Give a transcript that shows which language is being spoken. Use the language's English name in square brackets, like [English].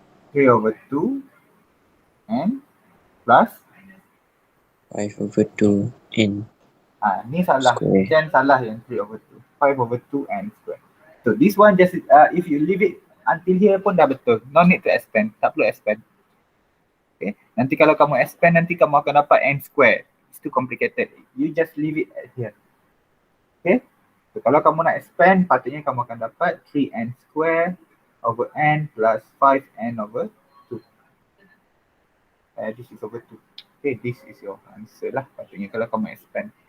[English] 3 over 2 n plus 5 over 2n. [Malay] Ni salah. [English] Square. Then [Malay] salah yang [English] 3 over 2. 5 over 2 n square. So this one just if you leave it until here [Malay] pun dah betul. [English] No need to expand. [Malay] Tak perlu expand. [English] Okay. [Malay] Nanti kalau kamu expand, nanti kamu akan dapat n square. [English] It's too complicated. You just leave it at here. [Malay] Okay. So kalau kamu nak expand, patutnya kamu akan dapat 3n square over n plus 5n over 2. [English] This is over 2. Okay, this is your answer lah [Malay] patutnya kalau kamu [English] expand.